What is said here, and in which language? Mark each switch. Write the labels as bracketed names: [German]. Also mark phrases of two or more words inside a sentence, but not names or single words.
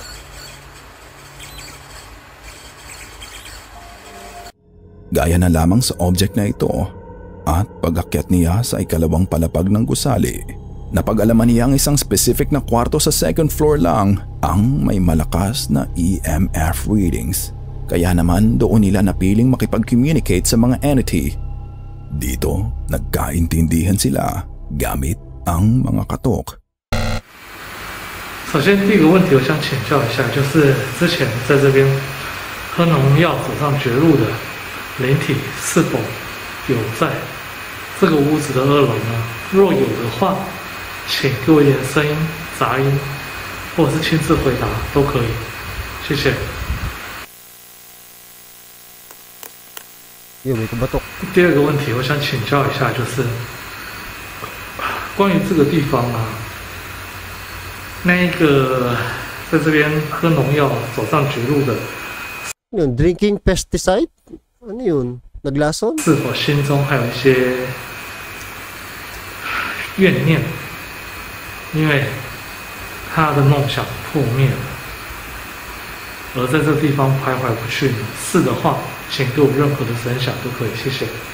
[Filipino] Gaya na lamang sa object na ito at pag-akyat niya sa ikalawang palapag ng gusali, napag-alaman niya ang isang specific na kwarto sa [English] 2nd floor [Filipino] lang ang may malakas na [English] EMF readings. [Filipino] Kaya naman doon nila napiling makipag-communicate sa mga entity. Dito, nagkaintindihan sila gamit ang mga katok. [Chinese] 首先第一个问题我想请教一下，就是之前在这边喝农药手上绝路的灵体是否有在这个屋子的2楼呢？若有的话，请给我一点声音、杂音，或者是亲自回答都可以，谢谢。有没有batok？第二个问题，我想请教一下，就是关于这个地方啊，那一个在这边喝农药走上绝路的， [English] Yun, drinking pesticide? [Filipino] Ano yun? Naglason? [Chinese] 是否心中还有一些怨念？因为他的梦想破灭了，而在这个地方徘徊不去。是的话，请给我任何的分享都可以，谢谢。